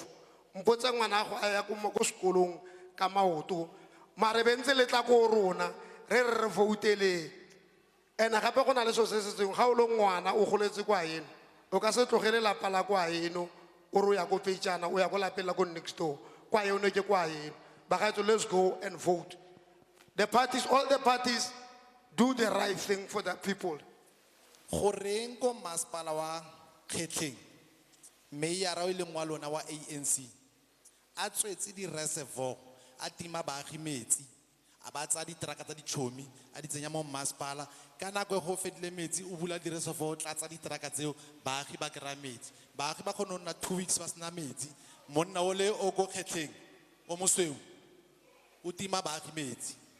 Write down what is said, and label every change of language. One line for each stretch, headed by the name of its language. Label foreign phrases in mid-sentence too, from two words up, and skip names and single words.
Tswana: Mpotse ngwana go a ya ko sekolong ka maoto. Mare bentse le tla go rona re voutele. Ena gape go na le so se se tseng ga o le ngwana o goletse kwa eno o ka se tlogele lapa la kwa eno o ro ya go petjana o ya go lapela go
English: next door
Tswana: kwa eno ke kwa eno ba ga to
English: let's go and vote. The parties, all the parties do the right thing for the people.
Tswana: Goreng ko masepala wa Khetleng mayor o ile ngwa lona wa ANC a tswetse di reservoir a tima baagi metsi a ba tsa diteraka tsa dichomi a di tsenya mo masepala ka nako go fedile metsi o bula di reservoir tla tsa diteraka tseo baagi ba kra metsi baagi ba khona nna 2 weeks ba sena metsi monna o le o go Khetleng o mosweu o tima baagi metsi.